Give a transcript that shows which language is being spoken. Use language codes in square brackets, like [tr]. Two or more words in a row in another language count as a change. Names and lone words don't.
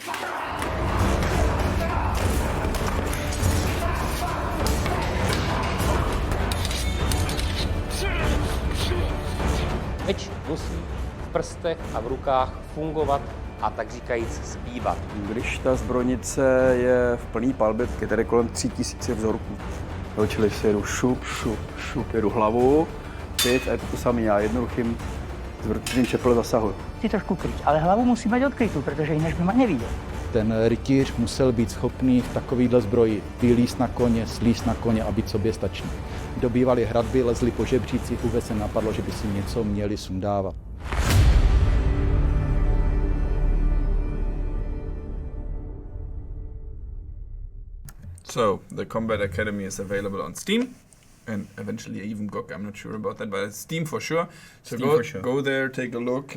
[cs] Meč musí v prstech a v rukách fungovat a tak říkajíc zpívat. Když ta zbrojnice je v plný palbě, tak je tady kolem 3000 vzorků. Jo, čili si jedu šup, šup, šup, jedu hlavu, teď a je to samé, já jednoduchým zvrtným čepel zasahuju. [sk] Ty trošku kryť, ale hlavu musí mať odkrytú, pretože ináč by ma nevidel. [cs] Ten rytíř musel být schopný v takovýhle zbroji vylízt na koně, slízt na koně a být soběstačný. Dobývali hradby, lezli po žebřících, vůbec se napadlo, že by si něco měli sundávat. [en] So the Combat Academy is available on Steam and eventually even GOG. I'm not sure about that, but it's Steam for sure. So Steam for sure. Go there, take a look.